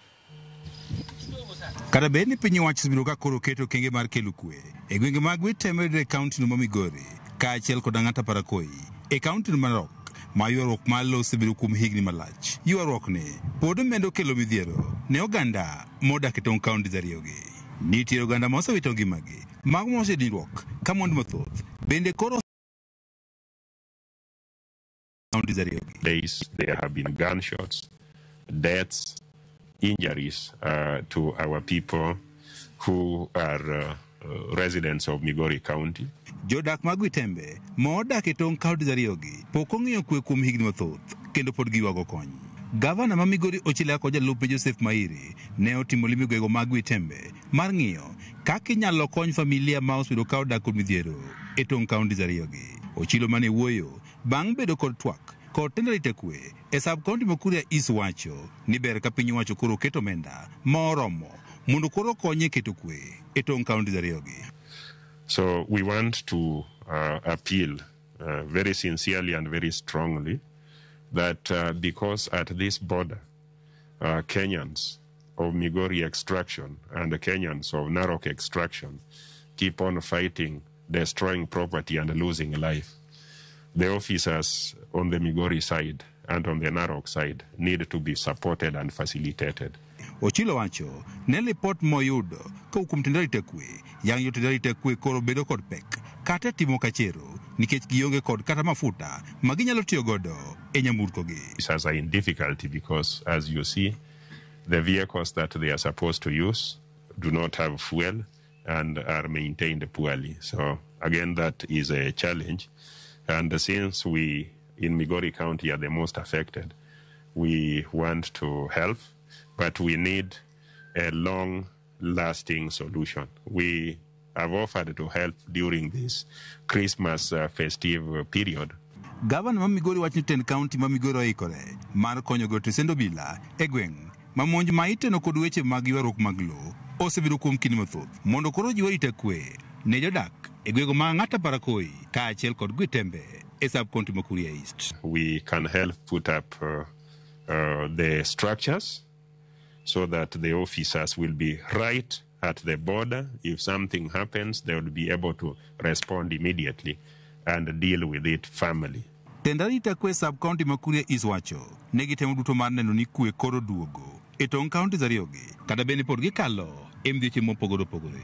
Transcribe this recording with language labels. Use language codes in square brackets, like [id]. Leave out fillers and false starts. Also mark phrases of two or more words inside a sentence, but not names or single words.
[luo] Kata bed ni piny owacho osebiro ka koro keto kenge mar kelo kwe e gwenge mag Gwitembe e kaunti no ma Migori kaachiel kod Ngata Barakoye e kaunti no ma Narok ma ywaruok mar lowo osebiro kuom higni malach. Ywaruok ni pod medo kelo midhiero ne oganda modak e tong' kaunti ariyogi. Nitie oganda ma osewito ngimagi, mago ma osedinruok ka mwandu mathoth bende koro [en] days there have been gunshots, deaths, injuries to our people who are residents of Migori County. [luo] Jodak mag Gwitembe modak e tong' kaunti ariyogi pok ong'iyo kwe kuom higni mathoth kendo pod giwago kony. Gavana ma Migori Ochila kod jalupe Joseph Mairi ne otimo limo gwego mag Gwitembe mar ng'iyo kaka inyalo kony familia ma osebedo ka odak kod midhiero e tong' kaunti ariyogi. Ochilo mane wuoyo bang' bedo kod twak kod tend arita kwe e sub kaunti ma Kuria East wacho ni ber ka piny owacho koro keto omenda moromo mondo koro konye keto kwe e tong' kaunti ariyogi. [en] So we want to appeal very sincerely and very strongly that because at this border, Kenyans of Migori extraction and the Kenyans of Narok extraction keep on fighting, destroying property and losing life. The officers on the Migori side and on the Narok side need to be supported and facilitated. [luo] Ochilo wacho ne lipot moyudo kuom tend arita kwe yang jotend arita kwe koro bedo kod pek kata timo kachero nikech gionge kod kata mafuta ma ginyalo tiyo godo e nyamburkogi. [en] Officers are in difficulty because, as you see, the vehicles that they are supposed to use do not have fuel and are maintained poorly. So again, that is a challenge. And since we in Migori County are the most affected, we want to help, but we need a long-lasting solution. We have offered to help during this Christmas festive period. [luo] Gavana ma Migori wacho ni tend kaunti ma Migori oikore mar konyo jotend obila e gweng' ma monj ma iteno kod weche mag ywaruok mag lowo osebiro kuom kinde mathoth mondo koro jiw arita kwe ne jodak e gwego ma Ngata Barakoye kaachiel kod Gwitembe e sub kaunti ma Kuria East. [en] We can help put up the structures so that the officers will be right at the border. If something happens, they will be able to respond immediately and deal with it firmly. [luo] Tend arita kwe sub kaunti ma Kuria East wacho ne gitemo duto mar neno ni kwe koro duogo e tong' kaunti ariyogi kata bende pod gikalo e midhieche mopogore opogore.